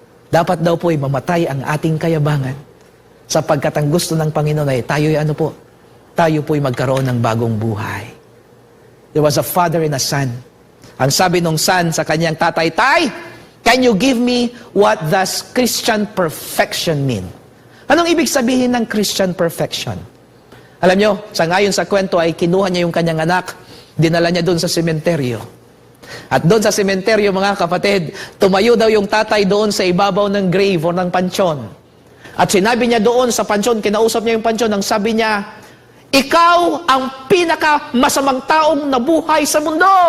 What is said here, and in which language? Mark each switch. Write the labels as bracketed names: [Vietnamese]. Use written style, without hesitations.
[Filipino] Dapat daw po ay mamatay ang ating kayabangan. Sapagkat ang gusto ng Panginoon ay tayo po'y magkaroon ng bagong buhay. [English] There was a father and a son. [Filipino] Ang sabi nung son sa kanyang tatay, "Tay, [English] Can you give me what does Christian perfection mean? [Filipino] Anong ibig sabihin ng Christian perfection? Alam nyo, sangayon sa kwento ay kinuha niya yung kanyang anak, dinala niya doon sa sementeryo. At doon sa sementeryo, mga kapatid, tumayo daw yung tatay doon sa ibabaw ng grave o ng pansyon. At sinabi niya doon sa pansyon, kinausap niya yung pansyon, ang sabi niya, ikaw ang pinaka masamang taong nabuhay sa mundo.